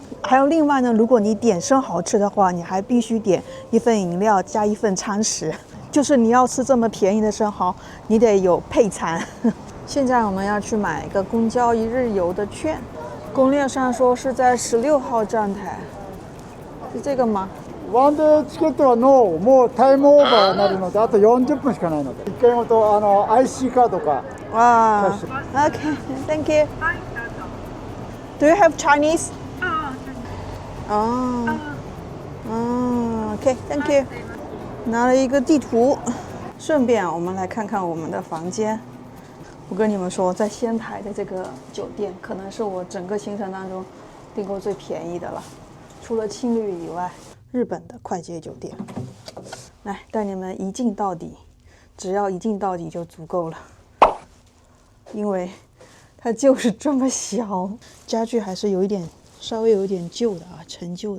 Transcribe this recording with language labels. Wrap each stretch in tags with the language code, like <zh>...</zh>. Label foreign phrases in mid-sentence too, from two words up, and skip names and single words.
<zh>还有另外呢，如果你点生蚝吃的话，你还必须点一份饮料加一份餐食，就是你要吃这么便宜的生蚝，你得有配餐。现在我们要去买一个公交1日游的券，攻略上说是在16号站台，是这个吗？</zh> <ja>ワンデーチケットのもうタイムオーバーになるので、あと40分しかないので、1回ごとIC カードか。</ja> <en>哇 ，OK, thank you. Do you have Chinese? 哦，OK, thank you.</en> <zh>拿了一个地图，顺便我们来看看我们的房间。我跟你们说，在仙台的这个酒店，可能是我整个行程当中订过最便宜的了，除了青旅以外，日本的快捷酒店。来，带你们一镜到底，只要一镜到底就足够了，因为它就是这么小，家具还是稍微有一点旧的啊，陈旧的。</zh>